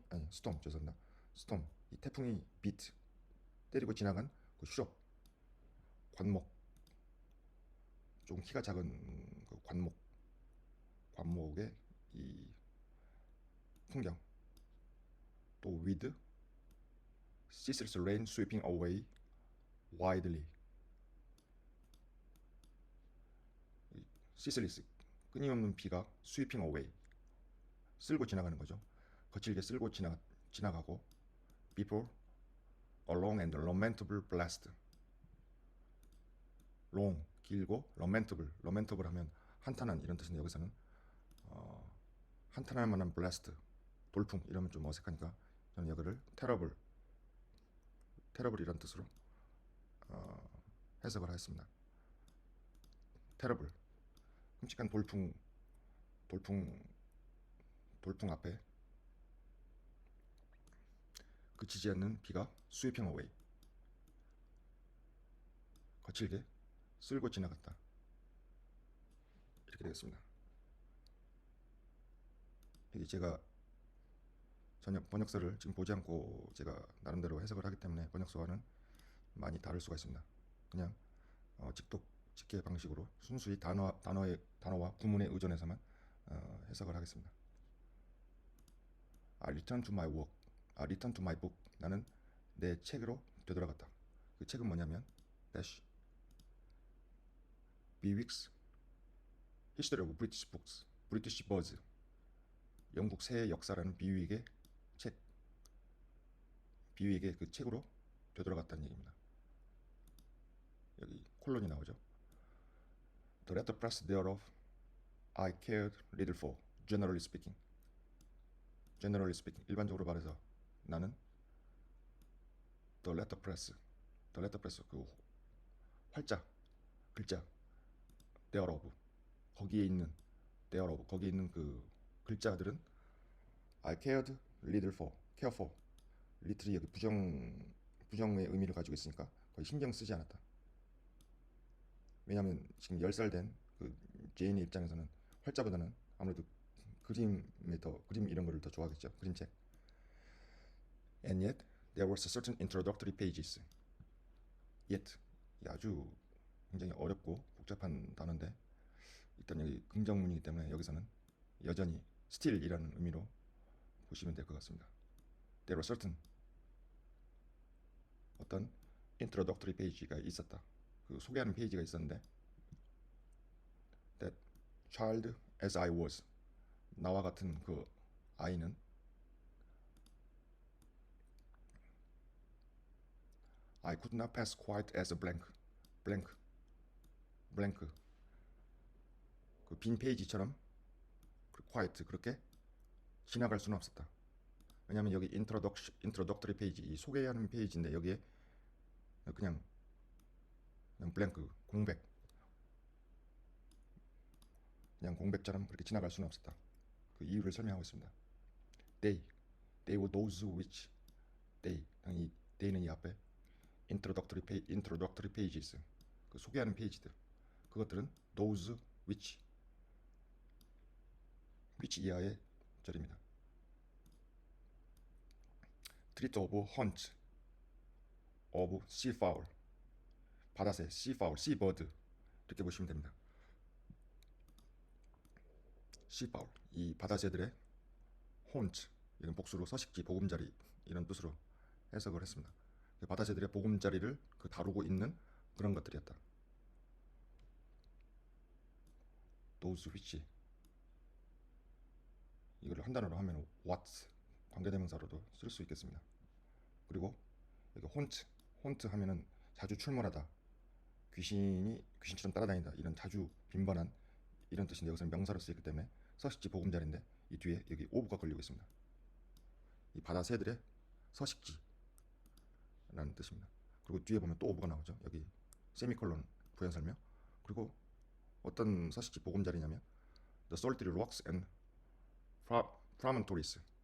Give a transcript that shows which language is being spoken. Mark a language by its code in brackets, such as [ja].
[ko] storm 죄송합니다. storm 이 태풍이 beat 때리고 지나간 그 shrub 관목 좀 키가 작은 그 관목의 이 풍경. [en] 또 with ceaseless rain sweeping away widely. [ko] ceaseless 끊임없는 비가 [en] sweeping away [ko] 쓸고 지나가는 거죠. 거칠게 쓸고 지나가고 [en] before a long and lamentable blast. [ko] long 길고 lamentable 하면 한탄한 이런 뜻인데 여기서는 한탄할 만한 blast 돌풍 이러면 좀 어색하니까 저는 이거를 terrible 이런 뜻으로 해석을 하였습니다. terrible 끔찍한 돌풍 앞에 그치지 않는 비가 [en] sweeping away [ko] 거칠게 쓸고 지나갔다. 이렇게 되겠습니다. 이게 제가 전혀 번역서를 지금 보지 않고 제가 나름대로 해석을 하기 때문에 번역서와는 많이 다를 수가 있습니다. 그냥 직계 방식으로 순수히 단어와 구문에 의존해서만 해석을 하겠습니다. [en] I return to my work. I return to my book. [ko] 나는 내 책으로 되돌아갔다. 그 책은 뭐냐면 dash Bewick's History of British Books, British Birds. 영국 새의 역사라는 비위익의 책. 비위익의 그 책으로 되돌아갔다는 얘기입니다. 여기 콜론이 나오죠. [en] The letterpress thereof I cared little for, generally speaking. [ko] 일반적으로 말해서 나는 the letterpress 그 활자, 글자 thereof 거기에 있는 그 글자들은 [en] I cared little for, care for. [ko] little이 여기 부정의 의미를 가지고 있으니까 거의 신경 쓰지 않았다. 왜냐하면 지금 10살 된 그 제인의 입장에서는 활자보다는 아무래도 그림 이런 거를 더 좋아하겠죠. 그림책. [en] And yet there was a certain introductory pages. [ko] yet 아주 굉장히 어렵고 복잡한 단어인데 일단 여기 긍정문이기 때문에 여기서는 여전히 still이라는 의미로 보시면 될 것 같습니다. [en] There was certain 어떤 introductory page가 있었다. [ko] 그 소개하는 페이지가 있었는데 [en] that child as I was [ko] 나와 같은 그 아이는 [en] I could not pass quite as a blank [ko] 그 빈 페이지처럼 quite 그렇게 지나갈 수는 없었다. 왜냐하면 여기 introductory 페이지 이 소개하는 페이지인데 여기에 그냥 blank 공백처럼 그렇게 지나갈 수는 없었다. 그 이유를 설명하고 있습니다. [en] They were those which they [ko] 는 이 앞에 introductory pages 그 소개하는 페이지들 그것들은 those which 이하의 절입니다. [en] treat of hunt of seafowl 바다새 seafowl seabird [ko] 이렇게 보시면 됩니다. seafowl 이 바다새들의 haunt 이런 복수로 서식지 보금자리 이런 뜻으로 해석을 했습니다. 바다새들의 보금자리를 다루고 있는 그런 것들이었다. those which 이걸 한 단어로 하면 what 관계대명사로도 쓸 수 있겠습니다. 그리고 여기 혼트 하면은 자주 출몰하다, 귀신처럼 따라다닌다, 이런 자주 빈번한 이런 뜻인데, 여기서는 명사로 쓰이기 때문에 서식지 보금자리인데 이 뒤에 여기 오브가 걸리고 있습니다. 이 바다 새들의 서식지라는 뜻입니다. 그리고 뒤에 보면 또 오브가 나오죠. 여기 세미콜론 부연 설명. 그리고 어떤 서식지 보금자리냐면 [en] The solitary rocks and promontories.